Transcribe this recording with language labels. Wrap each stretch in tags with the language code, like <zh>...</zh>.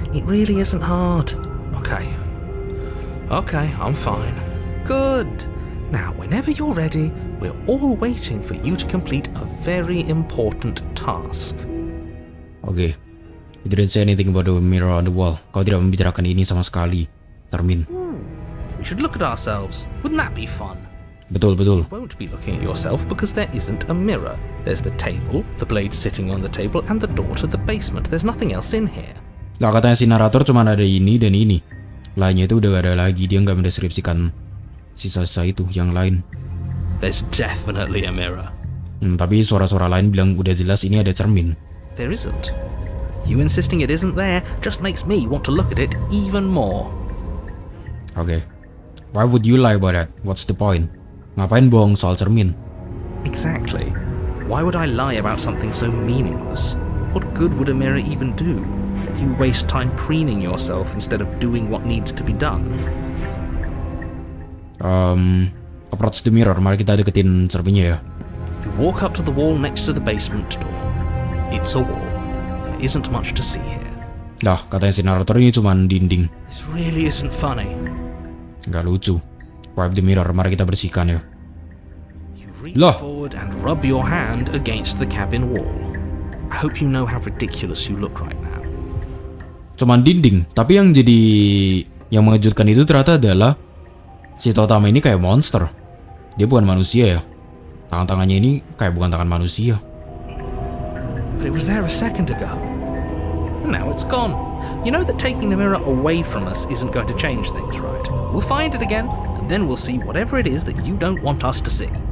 <en>It really isn't hard. Okay, I'm fine. Good. Now, whenever you're ready, we're all waiting for you to complete a very important task. Oke. You didn't say anything about the mirror on the wall.</en> <id>Kau tidak membicarakan ini sama sekali, Termin.</id> <en>We should look at ourselves. Wouldn't that be fun?</en> <id>Betul.</id> <en>You won't be looking at yourself because there isn't a mirror. There's the table, the blade sitting on the table, and the door to the basement. There's nothing else in here.</en> <id>Nah, katanya si narator cuma ada ini dan ini. Lainnya itu udah gak ada lagi. Dia nggak mendeskripsikan sisa-sisa itu yang lain.</id> <en>There's definitely a mirror.</en> <id>Tapi suara-suara lain bilang udah jelas ini ada cermin.</id> <en>There isn't. You insisting it isn't there just makes me want to look at it even more. Okay. Why would you lie about that? What's the point?</en> <id>Ngapain bohong soal cermin?</id> <en>Exactly. Why would I lie about something so meaningless? What good would a mirror even do? You waste time preening yourself instead of doing what needs to be done. Approach the mirror.</en> <id>Mari kita deketin cerminnya ya.</id> <en>You walk up to the wall next to the basement door. It's a wall. There isn't much to see here.</en> <id>Lah, katanya si narator ini cuma dinding.</id> <en>This really isn't funny.</en> <id>Nggak lucu.</id> <en>Wipe the mirror.</en> <id>Mari kita bersihkan ya.</id> <en>You reach forward and rub your hand against the cabin wall. I hope you know how ridiculous you look right now.</en> <id>Cuman dinding. Tapi yang mengejutkan itu ternyata adalah si Totama ini kayak monster. Dia bukan manusia ya. Tangan-tangannya ini kayak bukan tangan manusia.</id> <en>But it was there a second ago. And now it's gone. You know that taking the mirror away from us isn't going to change things, right? We'll find it again, and then we'll see whatever it is that you don't want us to see.</en>